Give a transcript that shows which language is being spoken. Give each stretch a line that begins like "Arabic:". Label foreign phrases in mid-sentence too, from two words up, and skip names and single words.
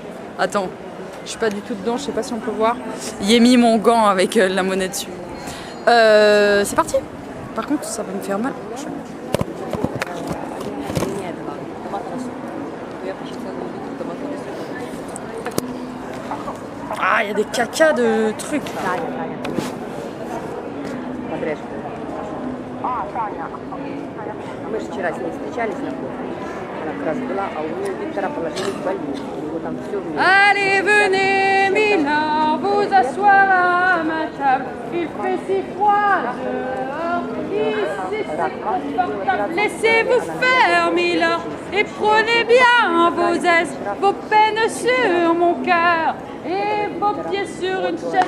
French: Attends, je suis pas du tout dedans, je sais pas si on peut voir. J'ai mis mon gant avec la monnaie dessus. C'est parti. Par contre ça va me faire mal. Ah, il y a des cacas de trucs.
Russian: Мы же вчера с ней встречались на кухне. Она как раз была, а у нее Виктора положили в больницу. У него там все вместе.
French: Allez, venez, Milan, vous asseoir à ma table. Il fait si froid dehors, ici c'est confortable. Laissez-vous faire, Milan, et prenez bien vos aises, vos peines sur mon cœur et vos pieds sur une chaise.